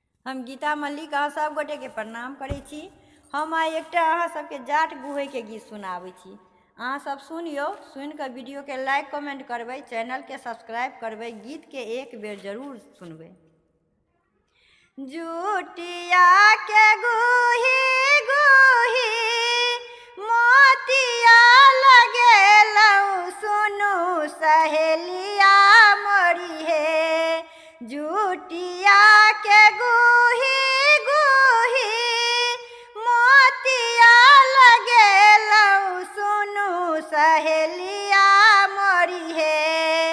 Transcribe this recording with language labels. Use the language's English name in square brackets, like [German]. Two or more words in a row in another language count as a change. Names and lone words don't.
[Maithili] हम गीता मल्लिक अहाँ सब गोटे के प्रणाम करै छी। हम आइ एकटा अहाँ सबके जाट गुहै के गीत सुनाबै छी। अहाँ सब सुनियो, सुन के वीडियो के [English] like comment [Maithili] करबै, चैनल के सब्सक्राइब करबै, गीत के एक बेर जरूर सुनबै। जुटिया के गुही गुही मोतिया लगेलौ, सुनु सहेलिया मोरी हे। जुटिया के गुही गुही मोतिया लगेलौ, सुनु सहेलिया मोरी हे।